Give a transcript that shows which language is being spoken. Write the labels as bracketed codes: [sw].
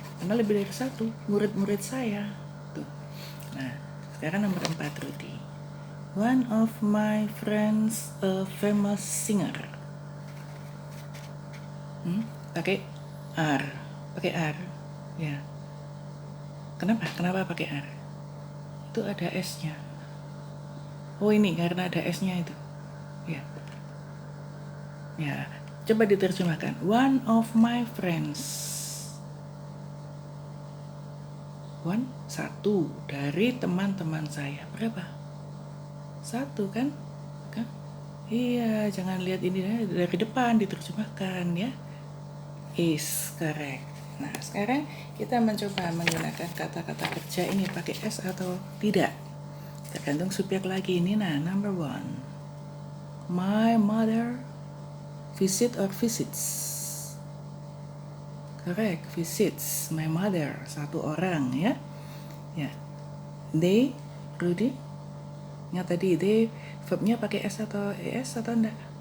[id] Karena lebih dari satu, murid-murid saya. Tuh. Nah, sekarang nomor 4, Rudy. [en] One of my friends a famous singer. [id] Pakai are. Pakai are. Ya. Kenapa pakai are? Itu ada S-nya. Oh, ini karena ada S-nya itu. Ya. Ya, coba diterjemahkan. [en] One of my friends. [id] One, satu dari teman-teman saya. Berapa? Satu kan? Iya, jangan lihat ini dari depan, diterjemahkan ya. [en] Is correct. [id] Nah, sekarang kita mencoba menggunakan kata-kata kerja ini pakai S atau tidak. Tergantung subjek lagi ini. Nah, number 1. [en] My mother visit or visits. Correct, visits my mother. [id] Satu orang ya. Ya. They, Rudy. Yang tadi they verbnya pakai S atau ES atau enggak?